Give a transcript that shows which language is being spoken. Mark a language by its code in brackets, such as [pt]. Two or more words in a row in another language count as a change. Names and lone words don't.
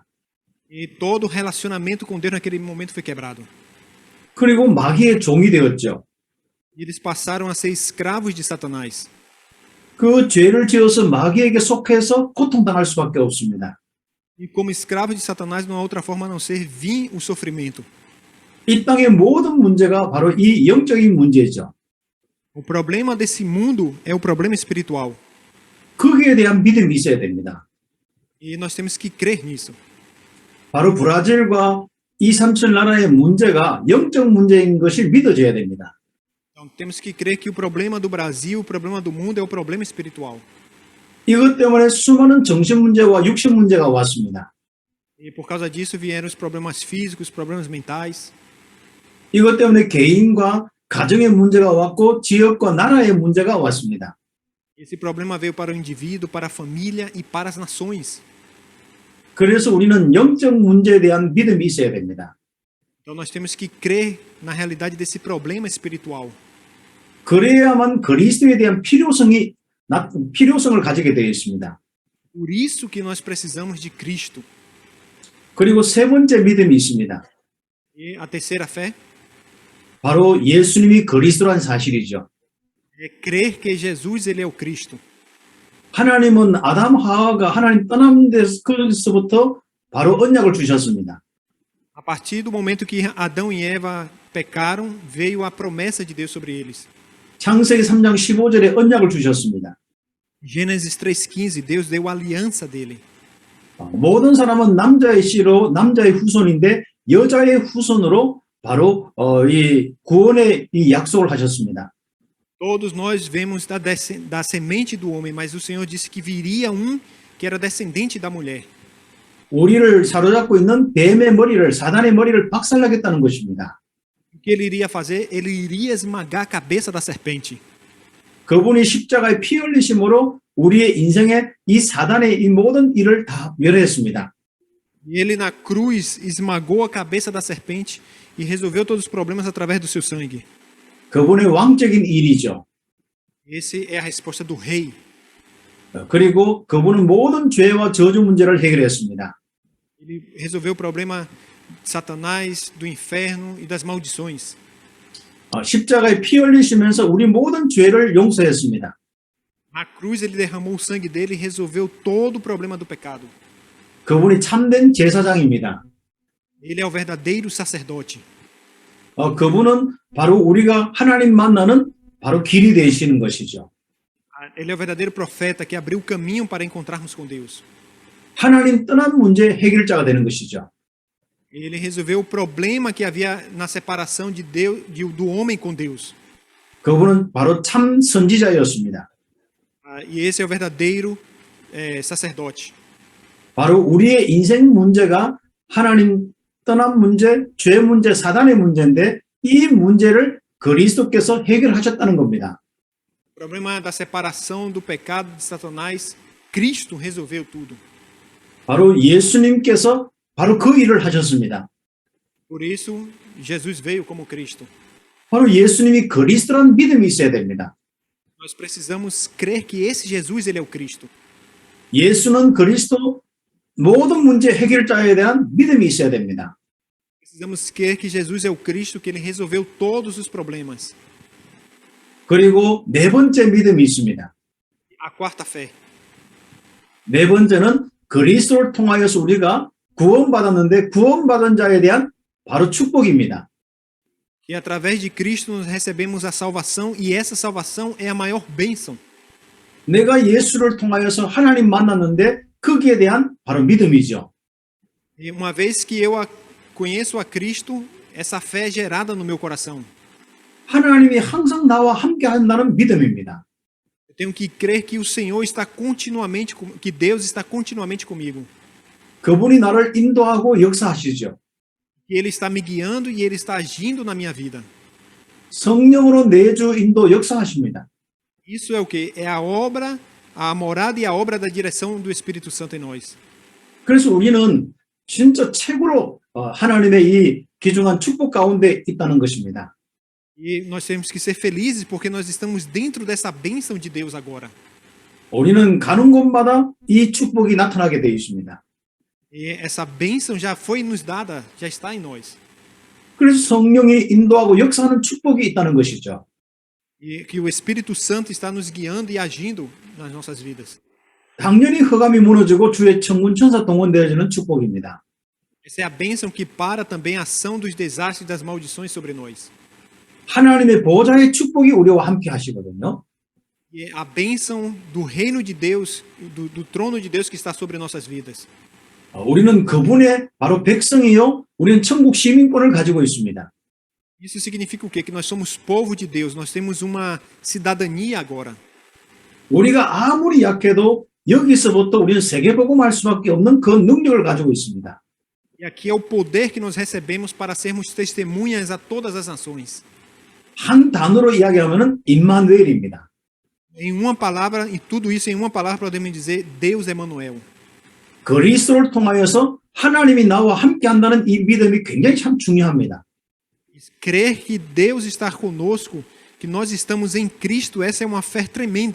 [pt] E todo o relacionamento com Deus naquele momento foi quebrado. [ko] 그리고 마귀의 종이 되었죠. [pt] E eles passaram a ser escravos de Satanás. [ko] 그 죄를 지어서 마귀에게 속해서 고통당할 수밖에 없습니다. [pt] E como escravos de Satanás, não há outra forma a não ser vir o sofrimento. [ko] 이 땅의 모든 문제가 바로 이 영적인 문제죠. [pt] O problema desse mundo é o problema espiritual. [ko] 거기에 대한 믿음이 있어야 됩니다. [pt] E nós temos que crer nisso. [ko] 바로 브라질과 이 삼천 나라의 문제가 영적 문제인 것을 믿어줘야 됩니다. [pt] Então temos que crer que o problema do Brasil, o problema do mundo é o problema espiritual. [ko] 이것 때문에 수많은 정신 문제와 육신 문제가 왔습니다. [pt] E por causa disso vieram os problemas físicos, os problemas mentais. [ko] 이것 때문에 개인과 가정의 문제가 왔고 지역과 나라의 문제가 왔습니다. [pt] Esse problema veio para o indivíduo, para a família e para as nações. [ko] 그래서 우리는 영적 문제에 대한 믿음이 있어야 됩니다. [pt] Então nós temos que crer na realidade desse problema espiritual. [ko] 그래야만 그리스도에 대한 필요성을 가지게 되어 있습니다. [pt] Por isso que nós precisamos de Cristo. [ko] 그리고 세 번째 믿음이 있습니다. [pt] E a terceira fé [ko] 바로 예수님이 그리스도란 사실이죠. [pt] é crer que Jesus ele é o Cristo. [ko] 하나님은 아담 하와가 하나님 떠난 데서부터 바로 언약을 주셨습니다. [pt] A partir do momento que Adão e Eva pecaram, veio a promessa de Deus sobre eles. [ko] 창세기 3장 15절에 언약을 주셨습니다. [pt] Gênesis 3:15, Deus deu a aliança dele. [ko] 모든 사람은 남자의 씨로 남자의 후손인데 여자의 후손으로 바로 이 구원의 이 약속을 하셨습니다. [pt] Todos nós vemos da semente do homem, mas o Senhor disse que viria que era descendente da mulher. [ko] 우리를 사로잡고 있는 뱀의 머리를 사단의 머리를 박살나겠다는 것입니다. [pt] O que ele iria fazer? Ele iria esmagar a cabeça da serpente. [ko] 그분이 십자가에 피 흘리심으로 우리의 인생에 이 사단의 이 모든 일을 다 멸했습니다. [pt] E ele na cruz esmagou a cabeça da serpente e resolveu todos os problemas através do seu sangue. [ko] 그분의 왕적인 일이죠. [pt] Essa é a resposta do rei. [ko] 그리고 그분은 모든 죄와 저주 문제를 해결했습니다. [pt] Ele resolveu o problema de Satanás, do inferno e das maldições. [ko] 십자가에 피 흘리시면서 우리 모든 죄를 용서했습니다. [pt] Na cruz ele derramou o sangue dele e resolveu todo o problema do pecado. [ko] 그분이 참된 제사장입니다. [pt] Ele é o verdadeiro sacerdote. [ko] 그분은 바로 우리가 하나님 만나는 바로 길이 되시는 것이죠. [pt] Ele é o verdadeiro profeta que abriu o caminho para encontrarmos com Deus. [ko] 하나님 떠난 문제 해결자가 되는 것이죠. [pt] Ele resolveu o problema que havia na separação de Deus, do homem com Deus. [ko] 그분은 바로 참 선지자였습니다. [pt] E esse é o verdadeiro sacerdote. [ko] 바로 우리의 인생 문제가 하나님 떠난 문제, 죄 문제, 사단의 문제인데 이 문제를 그리스도께서 해결하셨다는 겁니다. [pt] O problema da separação do pecado de Satanás, Cristo resolveu tudo. [ko] 바로 예수님께서 바로 그 일을 하셨습니다. [pt] Por isso, Jesus veio como Cristo. [ko] 바로 예수님이 그리스도란 믿음이 있어야 됩니다. [pt] Nós precisamos crer que esse Jesus ele é o Cristo. [ko] 예수는 그리스도 모든 문제 해결자에 대한 믿음이 있어야 됩니다. [pt] Precisamos crer que Jesus é o Cristo, que ele resolveu todos os problemas. [ko] 그리고 네 번째 믿음이 있습니다. [pt] A quarta fé. [ko] 네 번째는 그리스도를 통하여서 우리가 구원받았는데 구원받은 자에 대한 바로 축복입니다. [pt] E através de Cristo nós recebemos a salvação e essa salvação é a maior bênção. [ko] 내가 예수를 통하여서 하나님 만났는데 거기에 대한 바로 믿음이죠. [pt] E uma vez que eu conheço a Cristo, essa fé é gerada no meu coração. [ko] 하나님이 항상 나와 함께 한다는 믿음입니다. [pt] Eu tenho que crer que o Senhor está continuamente, que Deus está continuamente comigo. [ko] 그분이 나를 인도하고 역사하시죠. [pt] Que Ele está me guiando e Ele está agindo na minha vida. [ko] 성령으로 내주 인도 역사하십니다. [pt] Isso é o que? É a obra, a morada e a obra da direção do Espírito Santo em nós. [ko] 그래서 우리는 진짜 최고로 하나님의 이 귀중한 축복 가운데 있다는 것입니다. [pt] E nós temos que ser felizes porque nós estamos dentro dessa bênção de Deus agora. [ko] 우리는 가는 곳마다 이 축복이 나타나게 되어 있습니다. [pt] E essa bênção já foi nos dada, já está em nós. [ko] 그래서 성령이 인도하고 역사하는 축복이 있다는 것이죠. [pt] E que o Espírito Santo está nos guiando e agindo nas nossas vidas. [ko] 당연히 흑암이 무너지고 주의 천군 천사 동원되어지는 축복입니다. [pt] Essa é a bênção que para também a ação dos desastres e das maldições sobre nós. [ko] 하나님의 보좌의 축복이 우리와 함께 하시거든요. [pt] E a bênção do reino de Deus, do trono de Deus que está sobre nossas vidas. [ko] 우리는 그분의 바로 백성이요. 우리는 천국 시민권을 가지고 있습니다. [pt] Isso significa o quê? Que nós somos povo de Deus, nós temos uma cidadania agora. [ko] 우리가 아무리 약해도 여기서부터 우리는 세계복음할 수밖에 없는 그 능력을 가지고 있습니다. [pt] E aqui é o poder que nós recebemos para sermos testemunhas a todas as nações. [ko] 한 단어로 이야기하면은 임마누엘입니다. [pt] Em uma palavra, e tudo isso em uma palavra podemos dizer Deus Emanuel. [ko] 그리스도를 통하여서 하나님이 나와 함께 한다는 이 믿음이 굉장히 참 중요합니다. [pt] Crer que Deus está conosco, que nós estamos em Cristo, essa é uma fé tremenda.